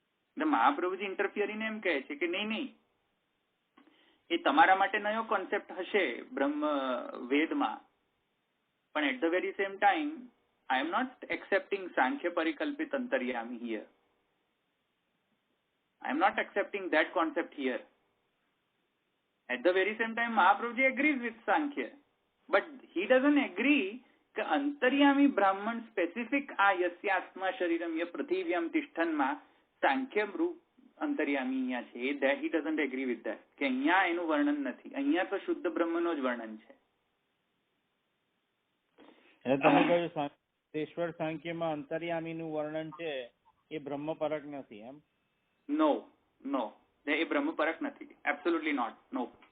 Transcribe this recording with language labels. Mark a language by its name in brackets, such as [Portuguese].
[Gujarati] એટલે મહાપ્રભુજી ઇન્ટરફિયરીને એમ કહે છે કે નહીં, એ તમારા માટે નયો કોન્સેપ્ટ હશે બ્રહ્મ વેદમાં, પણ [English] At the very same time I am not accepting Sankhya Parikalpit Antaryami here. I am not accepting that concept here. At the very same time, Mahaprabhuji agrees with Sankhya, but he doesn't agree that Antaryami Brahman specific [Sanskrit] Yasya Atma Shariram Ya Prathivyam Tishtan [English] Ma Sankhya Rup Antaryami [Gujarati] અહીંયા છે. [English] That he doesn't agree with that. [Gujarati] કે અહીંયા એનું વર્ણન નથી, અહીંયા તો શુદ્ધ બ્રહ્મનો જ વર્ણન છે. તમે કહ્યું ઈશ્વર સાંખ્યમાં અંતર્યામીનું વર્ણન છે એ બ્રહ્મ પરક નથી એમ? નો, એ બ્રહ્મ પરક નથી. Absolutely not. નો.